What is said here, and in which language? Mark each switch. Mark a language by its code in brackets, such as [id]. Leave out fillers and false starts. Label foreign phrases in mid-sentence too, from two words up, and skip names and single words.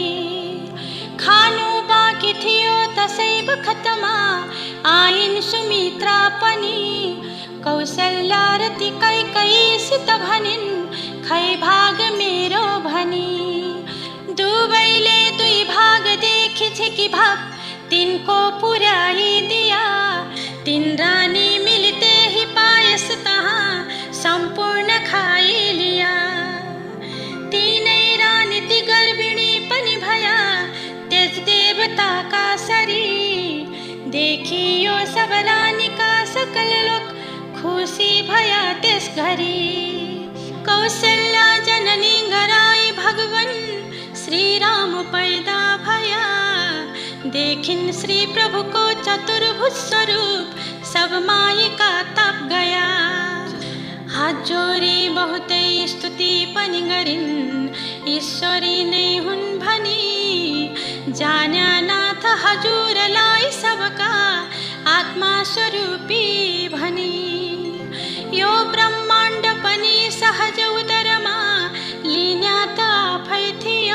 [ne] खानु बाँकी थियो तसै बखतमा, आइन् सुमित्रा पनि। कौशल्या र ती कैकयीसित भनिन्, खै भाग मेरो भनी। दुवैले 2 भाग देखि झिकी भाग, तिनको पुर्याइदिया। 3 रानी मिलते ही पायस तहाँ सम्पूर्ण खाइलिया। 3 रानी ती गर्भिणी पनि भया, तेज देवताका सरी। देखियो सब रानीका सकल लोक, खुसी भया त्यस घरी। कौशल्या जननी गराई भगवन, श्री राम पैदा भया। देखिन् श्री प्रभुको चतुर्भुज स्वरूप, सब माइका तप गया। हात जोरी बहुतै स्तुति पनि गरिन्, ईश्वरी नै हुन् भनी। जान्या नाथ हजुरलाई सबका आत्मा स्वरूपी भनी। यो ब्रह्माण्ड पनि सहज उदरमा, लिन्या त आफै थियो।